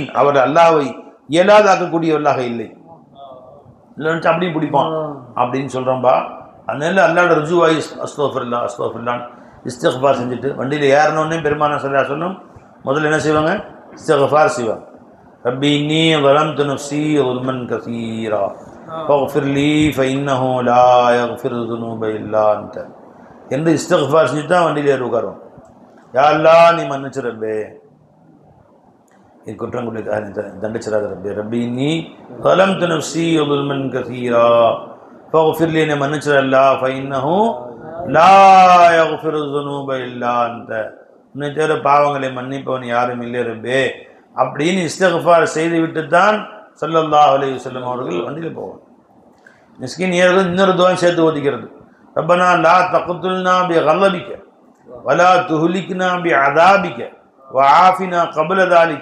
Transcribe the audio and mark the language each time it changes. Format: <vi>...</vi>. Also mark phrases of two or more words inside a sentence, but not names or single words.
<ta>அவர் அல்லாஹ்வை இயலாதாக்கக்கூடியவர்களாக இல்லை. இல்லைன்னு அப்படியும் பிடிப்பான் அப்படின்னு சொல்கிறோம்பா. அதனால அல்லாஹ்வோட ருஜுவாய்</ta> <ar>أستغفر الله أستغفر الله</ar> <ta>இஸ்திக்ஃபார் செஞ்சுட்டு வண்டியில் ஏறணுன்னே பெருமானார்</ta> <ar>صلى الله عليه وسلم</ar> <ta>முதல்ல என்ன செய்வாங்க? இஸ்திக்ஃபார் செய்வாங்க.</ta> <ar>رب إني ظلمت نفسي ظلما كثيرا فاغفر لي فإنه لا يغفر الذنوب إلا أنت</ar> <ta>என்று இஸ்திக்ஃபார் செஞ்சு தான் வண்டியில் ஏறி உட்காருவோம்.</ta> <ar>يا الله</ar> <ta>நீ மன்னிச்சு ரப்பே, என் குற்றங்களுக்காக நீ தண்டிச்சிடாத ரப்பே.</ta> <ar>رب إني ظلمت نفسي ظلما كثيرا فاغفر لي,</ar> <ta>என்னை மன்னிச்சிட அல்லாஹ்.</ta> <ar>فإنه لا يغفر الذنوب إلا أنت,</ar> <ta>உன்னை தவிர பாவங்களை மன்னிப்பவன் யாரும் இல்லை ரப்பே அப்படின்னு இஸ்திக்ஃபார் செய்து விட்டு தான்</ta> <ar>صلى الله عليه وسلم</ar> <ta>அவர்கள் வண்டியில் போவாங்க. மிஸ்கின் ஏறுவது இன்னொரு துவாவை சேர்த்து ஓதிக்கிறது.</ta> <ar>ربنا لا تقتلنا بغضبك ولا تهلكنا بعذابك وعافنا قبل ذلك.</ar>